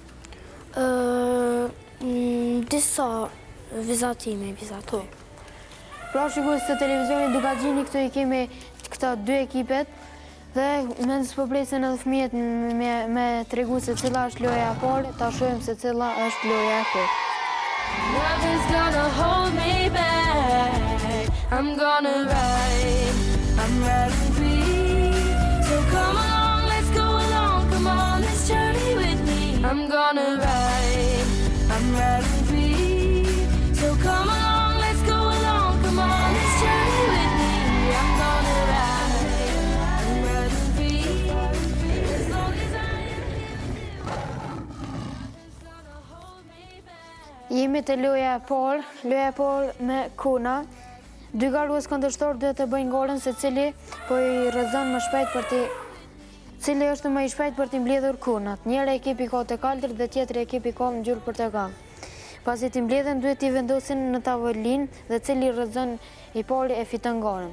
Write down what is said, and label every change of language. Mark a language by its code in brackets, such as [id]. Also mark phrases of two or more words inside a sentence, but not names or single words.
[sq] Disa vizatime vizatoj. Pra, shikues të televizionit Dua Gjimni, këtu i kemi këta 2 ekipet dhe me nësë përpresin edhe fëmijët me tregu se cila është loja e parë, ta shohim se cila është loja e parë. [en] Nothing's gonna hold me back. I'm gonna ride. I'm riding free. So come along, let's go along. Come on, this journey with me. I'm gonna ride. I'm riding free. So come along, let's go along. Come on, this journey with me. I'm gonna ride. I'm riding free. As long as I am here. Nothing's gonna hold me back. [sq] Jemi të loja e parë me kuna. 2 garues kundërshtor duhet të bëjnë golën se cili po i rrezon më shpejt cili është më i shpejt për t'i mbledhur kunat. Njëra ekipi ka të kaltër dhe tjetri ekipi ka ngjyrë portokall. Pasi t'i mbledhen duhet t'i vendosin në tavolinë dhe cili rrezon i pari e fiton golën.